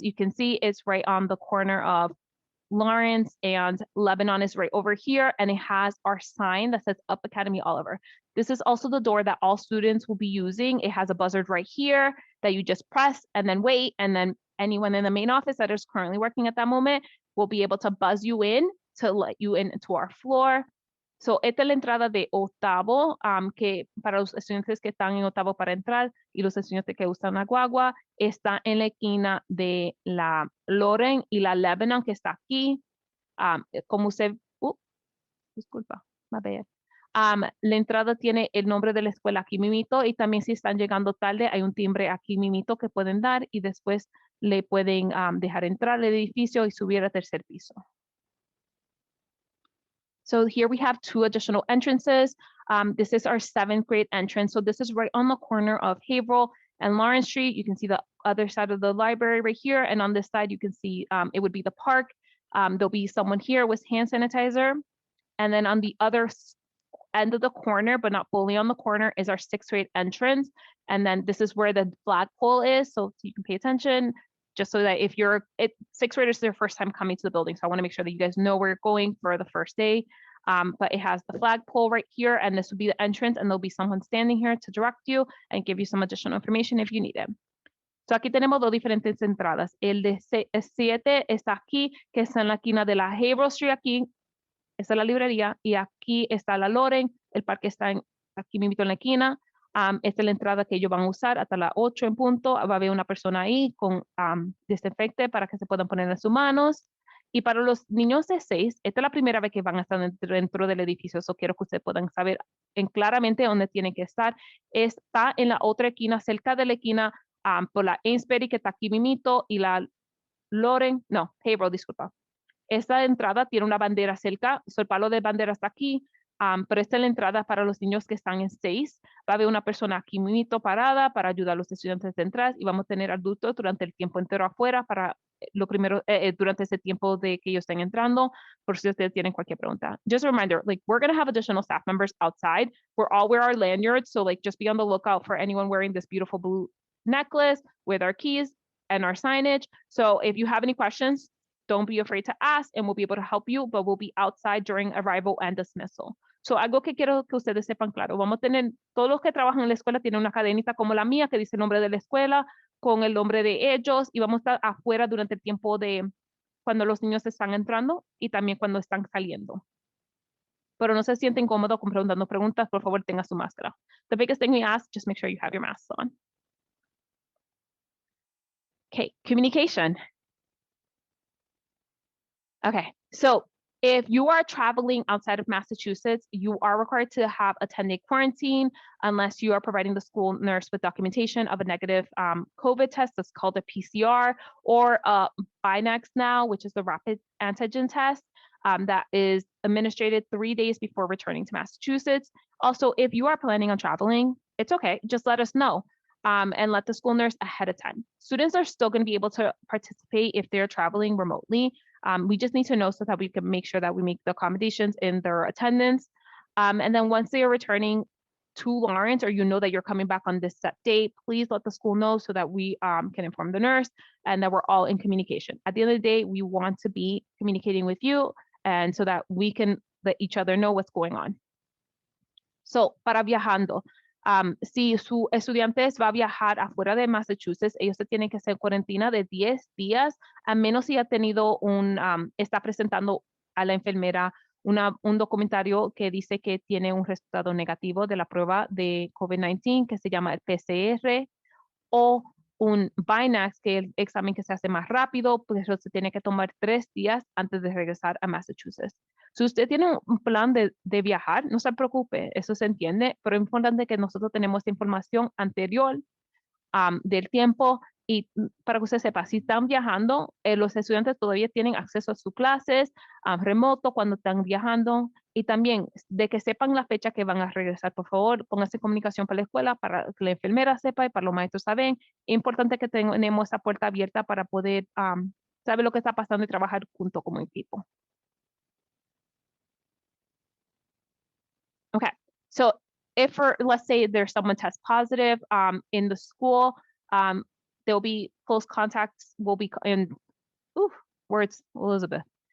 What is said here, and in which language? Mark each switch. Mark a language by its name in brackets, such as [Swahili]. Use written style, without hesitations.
[English] You can see it's right on the corner of Lawrence and Lebanon is right over here, and it has our sign that says Up Academy Oliver. This is also the door that all students will be using. It has a buzzer right here that you just press and then wait, and then anyone in the main office that is currently working at that moment will be able to buzz you in to let you into our floor. [Spanish] So, esta es la entrada de octavo, que para los estudiantes que están en octavo para entrar y los estudiantes que usan la guagua, está en la esquina de la Loren y la Lebanon, que está aquí. Como usted, disculpa, [English] my bad. [Spanish] La entrada tiene el nombre de la escuela aquí mimito, y también si están llegando tarde, hay un timbre aquí mimito que pueden dar y después le pueden dejar entrar al edificio y subir al tercer piso. [English] So here we have 2 additional entrances. This is our 7th grade entrance. So this is right on the corner of Haverhill and Lawrence Street. You can see the other side of the library right here. And on this side, you can see it would be the park. There'll be someone here with hand sanitizer. And then on the other end of the corner, but not fully on the corner, is our 6th grade entrance. And then this is where the flagpole is. So you can pay attention, just so that if 6th graders, is their first time coming to the building. So I want to make sure that you guys know where you're going for the first day. But it has the flagpole right here, and this will be the entrance, and there'll be someone standing here to direct you and give you some additional information if you need it. [Spanish] So aquí tenemos 2 diferentes entradas. El de 7 está aquí, que está en la esquina de la Haverhill Street aquí. Esta es la librería, y aquí está la Loren. El parque está aquí mismo en la esquina. Esta es la entrada que ellos van a usar hasta las 8 en punto. Va a haber una persona ahí con desinfecte para que se puedan poner en sus manos. Y para los niños de 6, esta es la primera vez que van a estar dentro del edificio. Eso quiero que ustedes puedan saber claramente dónde tienen que estar. Está en la otra esquina, cerca de la esquina, por la Amesbury, que está aquí mimito, y la Haverhill, disculpa. Esta entrada tiene una bandera cerca, el palo de bandera está aquí, pero esta es la entrada para los niños que están en 6. Va a haber una persona aquí mismo parada para ayudar a los estudiantes a entrar, y vamos a tener adultos durante el tiempo entero afuera para durante ese tiempo de que ellos estén entrando, por si ustedes tienen cualquier pregunta. [English] Just a reminder, like, we're going to have additional staff members outside. We're all wear our lanyards, so like just be on the lookout for anyone wearing this beautiful blue necklace with our keys and our signage. So if you have any questions, don't be afraid to ask, and we'll be able to help you, but we'll be outside during arrival and dismissal. [Spanish] So, algo que quiero que ustedes sepan claro, vamos a tener, todos los que trabajan en la escuela tienen una cadenita como la mía que dice el nombre de la escuela con el nombre de ellos, y vamos a estar afuera durante el tiempo de cuando los niños están entrando y también cuando están saliendo. Pero no se sienten cómodos preguntando preguntas, por favor, tenga su máscara. [English] The biggest thing we ask, just make sure you have your masks on. Okay, communication. Okay, so if you are traveling outside of Massachusetts, you are required to have a 10-day quarantine unless you are providing the school nurse with documentation of a negative COVID test that's called a PCR, or Binax now, which is the rapid antigen test. that is administered 3 days before returning to Massachusetts. Also, if you are planning on traveling, it's okay. Just let us know and let the school nurse ahead of time. Students are still going to be able to participate if they're traveling remotely. We just need to know so that we can make sure that we make the accommodations in their attendance. And then once they are returning to Lawrence, or you know that you're coming back on this set date, please let the school know so that we can inform the nurse and that we're all in communication. At the end of the day, we want to be communicating with you and so that we can let each other know what's going on. [Spanish] So, para viajando, si su estudiante va a viajar afuera de Massachusetts, ellos se tienen que hacer cuarentena de 10 días, a menos si ha tenido está presentando a la enfermera un documentario que dice que tiene un resultado negativo de la prueba de COVID-19 que se llama el PCR o un Binax, que es el examen que se hace más rápido, pues se tiene que tomar 3 días antes de regresar a Massachusetts. Si usted tiene un plan de viajar, no se preocupe, eso se entiende, pero es importante que nosotros tenemos esta información anterior del tiempo y para que usted sepa, si están viajando, los estudiantes todavía tienen acceso a sus clases remoto cuando están viajando y también de que sepan la fecha que van a regresar. Por favor, pónganse en comunicación para la escuela, para que la enfermera sepa y para los maestros saben. Es importante que tenemos esa puerta abierta para poder saber lo que está pasando y trabajar junto como equipo. [English] Okay, so if let's say there's someone test positive in the school, there'll be close contacts will be in words, Elizabeth.